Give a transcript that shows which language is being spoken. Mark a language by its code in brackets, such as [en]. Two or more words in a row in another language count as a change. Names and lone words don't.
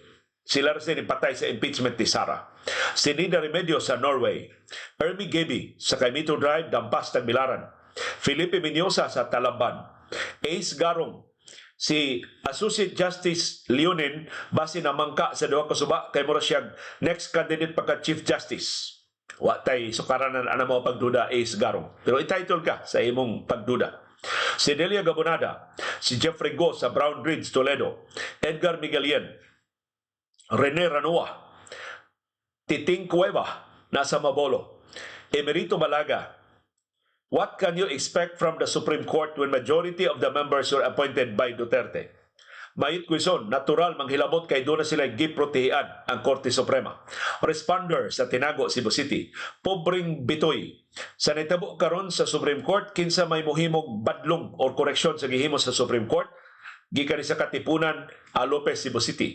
[ceb] Sila rin patay sa impeachment ni Sara. Si Nida Remedios sa Norway, Ermi Gaby sa Caimito Drive, Dampas, Tagbilaran, Felipe Minyosa sa Talamban, Ace Garong, si Associate Justice Leonin, base na mangka sa duha ka suba, kay mura siyang [en] next candidate [ceb] pagka Chief Justice. Wa tay sukaranan ana mo pagduda Ace Garong. Pero entitled ka sa imong pagduda. Si Delia Gabonada, si Jeffrey Go sa Brown Bridge, Toledo, Edgar Miguelien, Rene Ranoa, Titing Cueva, nasa Mabolo, Emerito Malaga. [en] What can you expect from the Supreme Court when majority of the members were appointed by Duterte? [ceb] Mayit kwison, natural manghilabot kay doon na sila giprotehian ang Korte Suprema. Responder sa Tinago, Cebu City, Pobring Bitoy. Sa nitabo karon sa Supreme Court, kinsa may muhimog badlong o koreksyon sa gihimo sa Supreme Court, gikan sa Katipunan, Lopez, Cebu City.